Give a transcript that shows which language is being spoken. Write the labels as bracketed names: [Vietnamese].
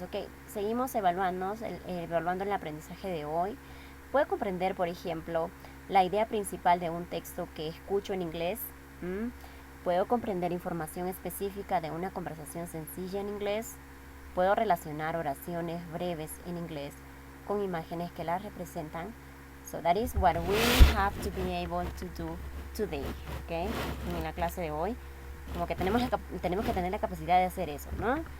[Spanish] Ok, seguimos evaluando el aprendizaje de hoy. Puede comprender, por ejemplo, la idea principal de un texto que escucho en inglés. Puedo comprender información específica de una conversación sencilla en inglés. Puedo relacionar oraciones breves en inglés con imágenes que las representan. [English] So that is what we have to be able to do today, ¿ok? [Spanish] En la clase de hoy. Como que tenemos que tener la capacidad de hacer eso, ¿no?